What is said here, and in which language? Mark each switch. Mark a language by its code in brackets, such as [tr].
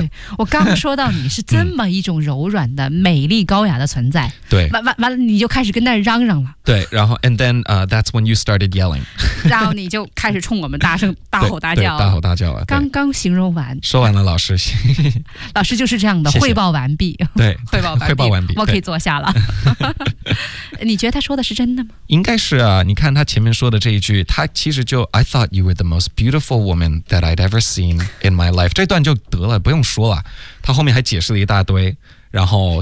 [zh] 对，我刚说到你是这么一种柔软的、嗯、美丽高雅的存在，对，完了你就开始跟那嚷嚷了，对，然后 [en] and then、that's when you started yelling， [zh] 然后你就开始冲我们大声大吼大叫，对，大吼大叫了，刚刚形容完，说完了，老师老师就是这样的，谢谢，汇报完毕，对，汇报完毕，我可以坐下了。你觉得他说的是真的吗？应该是啊，你看他前面说的这一句，他其实就 [en] I thought you were the most beautiful woman that I'd ever seen in my life， [zh] 这段就得了，不用说了，他后面还解释了一大堆，然后